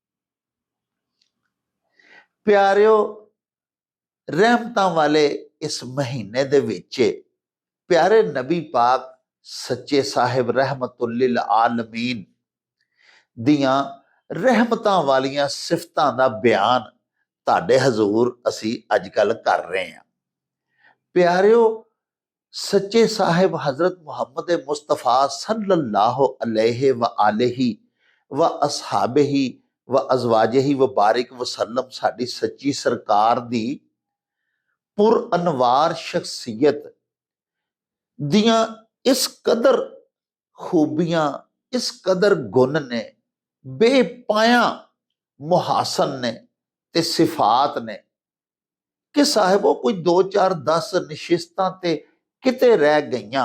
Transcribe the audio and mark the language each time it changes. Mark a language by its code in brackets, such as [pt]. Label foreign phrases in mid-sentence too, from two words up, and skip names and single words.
[pa] ਪਿਆਰਿਓ, ਰਹਿਮਤਾਂ ਵਾਲੇ ਇਸ ਮਹੀਨੇ ਦੇ ਵਿੱਚ ਪਿਆਰੇ ਨਬੀ ਪਾਕ ਸੱਚੇ ਸਾਹਿਬ [ar] رحمة للعالمين [pa] ਦੀਆਂ ਰਹਿਮਤਾਂ ਵਾਲੀਆਂ ਸਿਫਤਾਂ ਦਾ ਬਿਆਨ ਤੁਹਾਡੇ ਹਜ਼ੂਰ ਅਸੀਂ ਅੱਜ ਕੱਲ ਕਰ ਰਹੇ ਹਾਂ। ਪਿਆਰਿਓ, ਸੱਚੇ ਸਾਹਿਬ ਹਜ਼ਰਤ ਮੁਹੰਮਦ ਮੁਸਤਫਾ [ar] صلى الله عليه وآله وأصحابه وأزواجه وبارك وسلم [pa] ਸਾਡੀ ਸੱਚੀ ਸਰਕਾਰ ਦੀ ਪੁਰ ਅਨਵਾਰ ਸ਼ਖ਼ਸੀਅਤ ਦੀਆਂ ਇਸ ਕਦਰ ਖੂਬੀਆਂ, ਇਸ ਕਦਰ ਗੁਣ ਨੇ, ਬੇਪਾਇਆ ਮੁਹਾਸਨ ਨੇ ਤੇ ਸਿਫ਼ਾਤ ਨੇ ਕਿ ਸਾਹਿਬੋ ਕੋਈ 2 4 10 ਨਿਸ਼ਿਸਤਾਂ ਤੇ ਕਿਤੇ ਰਹਿ ਗਈਆਂ।